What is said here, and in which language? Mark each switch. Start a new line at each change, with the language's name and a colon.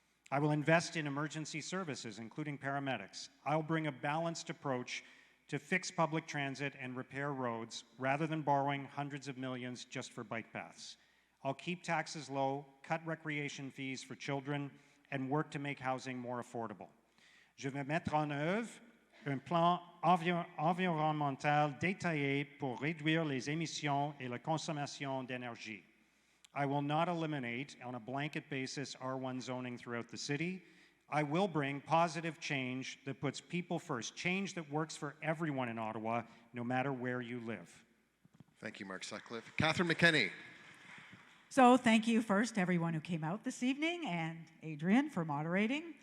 English: I will invest in emergency services, including paramedics. I'll bring a balanced approach to fix public transit and repair roads rather than borrowing hundreds of millions just for bike paths. I'll keep taxes low, cut recreation fees for children, and work to make housing more affordable.
French: Je vais mettre en œuvre un plan environnemental détaillé pour réduire les émissions et la consommation d'énergie.
English: I will not eliminate, on a blanket basis, R1 zoning throughout the city. I will bring positive change that puts people first, change that works for everyone in Ottawa, no matter where you live. Thank you, Mark Sutcliffe. Catherine McKenney. So thank you first, everyone who came out this evening, and Adrian for moderating.